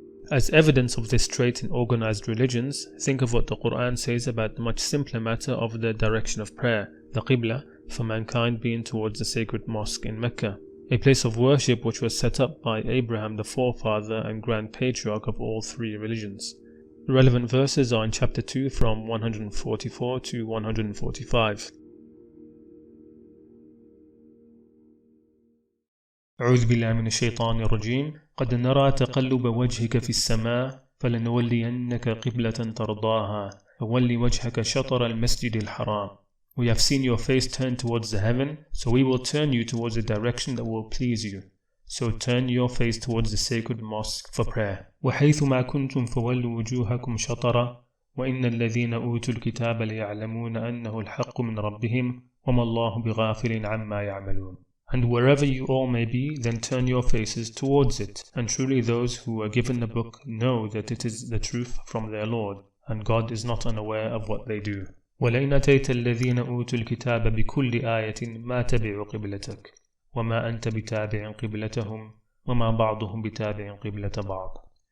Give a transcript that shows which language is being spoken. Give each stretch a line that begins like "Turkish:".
English: As evidence of this trait in organized religions, think of what the Qur'an says about the much simpler matter of the direction of prayer, the Qibla, for mankind being towards the sacred mosque in Mecca, a place of worship which was set up by Abraham, the forefather and grand patriarch of all three religions. The relevant verses are in chapter 2 from 144 to 145.
Arabic: أعوذ بالله من الشيطان الرجيم قد نرى تقلب وجهك في السماء فلنولينك قبلة ترضاها فول وجهك شطر المسجد الحرام.
English: We have seen your face turn towards the heaven, so we will turn you towards a direction that will please you. So turn your face towards the sacred mosque for prayer.
Arabic: وحيث ما كنتم فولوا وجوهكم شطرا وإن الذين أوتوا الكتاب ليعلمون أنه الحق من ربهم وما الله بغافل عما يعملون.
English: And wherever you all may be, then turn your faces towards it. And truly those who were given the book know that it is the truth from their Lord, and God is not unaware of what they do.
Arabic: وَلَئِنْ أَتَيْتَ الَّذِينَ أُوتُوا الْكِتَابَ بِكُلِّ آيَةٍ مَا تَبِعُوا قِبْلَتَكَ وَمَا أَنْتَ بِتَابِعٍ قِبْلَتَهُمْ وَمَا بَعْضُهُمْ بِتَابِعٍ قِبْلَةَ بَعْضٍ.